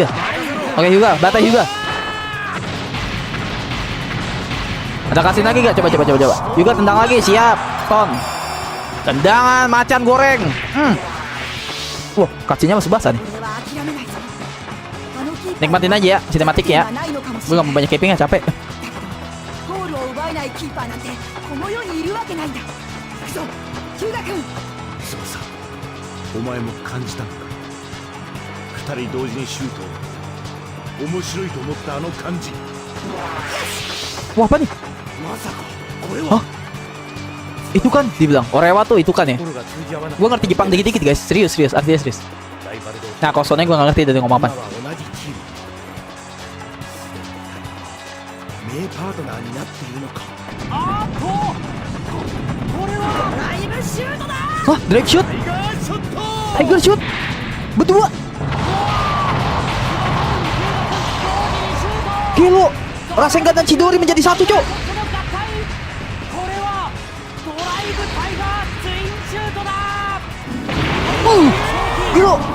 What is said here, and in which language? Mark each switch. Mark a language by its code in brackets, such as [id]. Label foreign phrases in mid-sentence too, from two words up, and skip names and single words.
[id] Oke Hyuga, batai Hyuga. Ada kasih lagi gak? Coba. Hyuga tendang lagi, siap. Ton. Tendangan macan goreng. Wah, kacinya masih basah nih. Nikmatin aja ya, sinematik ya. Gue gak mau banyak caping ya, capek. [ja] お前も感じたのか。二人同時にシュートを面白いと思ったあの感じ。 [id] Wah apa nih? [ja] まさかこれは。 Hah? [id] Itu kan dibilang Orewa tuh itu kan ya. Gue ngerti Jepang dikit-dikit guys. Serius artinya serius. Nah kalau soalnya gue gak ngerti dari ngomong apa. [ja] 名パートナーになっているのか。 [id] Wah, drive shoot. Tiger shoot. Berdua. Gila. Rasengan dan Chidori menjadi satu, Cok. Gila.